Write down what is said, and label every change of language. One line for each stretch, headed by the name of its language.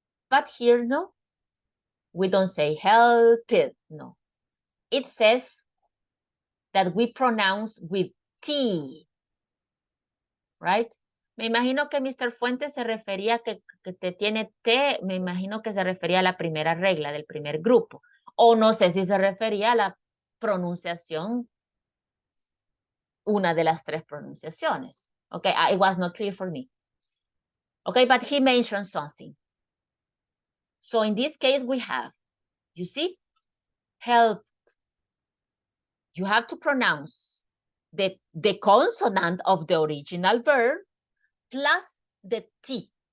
English: But here, no, we don't say help it, no. It says that we pronounce with T, right?
Spanish: Me imagino que Mr. Fuentes se refería que te tiene T, me imagino que se refería a la primera regla del primer grupo. O no sé si se refería a la pronunciación, una de las tres pronunciaciones.
English: Okay, it was not clear for me. Okay, but he mentioned something. So in this case, we have, you see, helped. You have to pronounce the consonant of the original verb plus the T.